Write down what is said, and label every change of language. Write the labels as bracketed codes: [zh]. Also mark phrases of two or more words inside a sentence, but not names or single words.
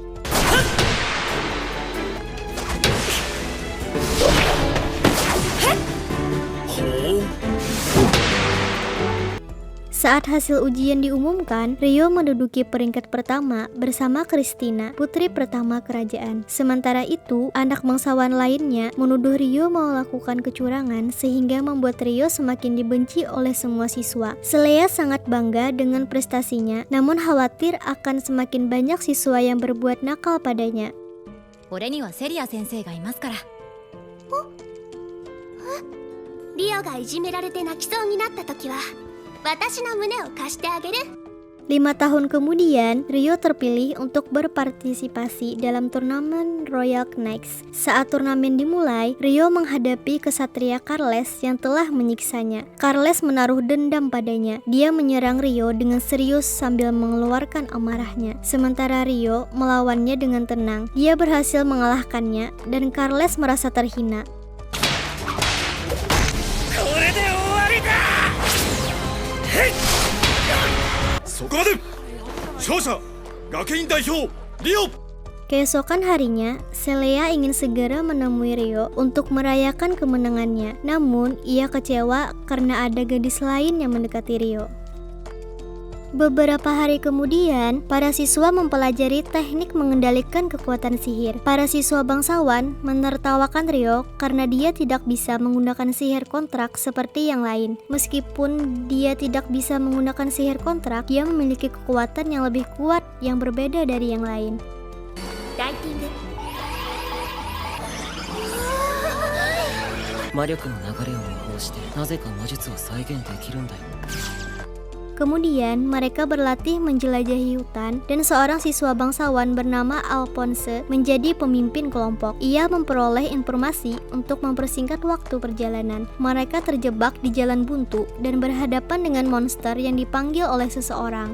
[id] Saat hasil ujian diumumkan, Ryo menduduki peringkat pertama bersama Christina, putri pertama kerajaan. Sementara itu, anak bangsawan lainnya menuduh Ryo melakukan kecurangan sehingga membuat Ryo semakin dibenci oleh semua siswa. Selea sangat bangga dengan prestasinya, namun khawatir akan semakin banyak siswa yang berbuat nakal padanya. [ja] 俺にはセリア先生がいますから。リオがいじめられて泣きそうになった時は私の胸を貸してあげる。 [id] 5 tahun kemudian, Ryo terpilih untuk berpartisipasi dalam turnamen Royal Knights. Saat turnamen dimulai, Ryo menghadapi kesatria Carles yang telah menyiksanya. Carles menaruh dendam padanya. Dia menyerang Ryo dengan serius sambil mengeluarkan amarahnya. Sementara Ryo melawannya dengan tenang. Dia berhasil mengalahkannya dan Carles merasa terhina. [ja] これで終わりだ。そこまで。勝者学院代表リオ。 [id] Keesokan harinya, Celea ingin segera menemui Ryo untuk merayakan kemenangannya. Namun, ia kecewa karena ada gadis lain yang mendekati Ryo. Beberapa hari kemudian, para siswa mempelajari teknik mengendalikan kekuatan sihir. Para siswa bangsawan menertawakan Ryo karena dia tidak bisa menggunakan sihir kontrak seperti yang lain. Meskipun dia tidak bisa menggunakan sihir kontrak, dia memiliki kekuatan yang lebih kuat yang berbeda dari yang lain. [ja] ライティング魔力の流れを模倣してなぜか魔術を再現できるんだよ。 [id] Kemudian mereka berlatih menjelajahi hutan dan seorang siswa bangsawan bernama Alphonse menjadi pemimpin kelompok. Ia memperoleh informasi untuk mempersingkat waktu perjalanan. Mereka terjebak di jalan buntu dan berhadapan dengan monster yang dipanggil oleh seseorang.